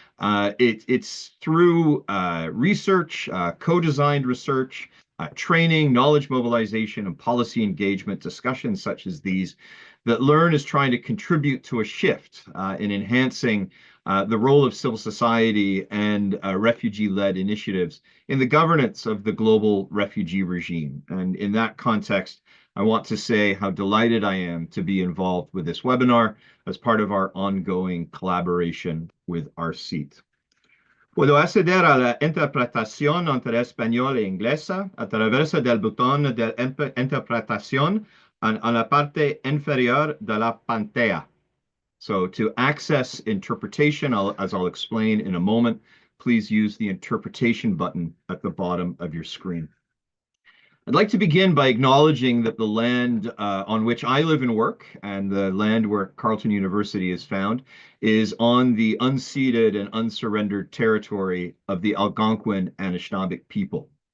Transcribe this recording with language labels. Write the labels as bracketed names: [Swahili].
[English] It's through research, co-designed research, training, knowledge mobilization, and policy engagement discussions such as these that LERRN is trying to contribute to a shift in enhancing the role of civil society and refugee-led initiatives in the governance of the global refugee regime. And in that context, I want to say how delighted I am to be involved with this webinar as part of our ongoing collaboration with our seat. [Spanish] Puedo acceder a la interpretación entre español e inglesa a través del botón de interpretación en la parte inferior de la pantalla. [English] So to access interpretation, as I'll explain in a moment, please use the interpretation button at the bottom of your screen. I'd like to begin by acknowledging that the land on which I live and work, and the land where Carleton University is found, is on the unceded and unsurrendered territory of the Algonquin and Anishinaabe people.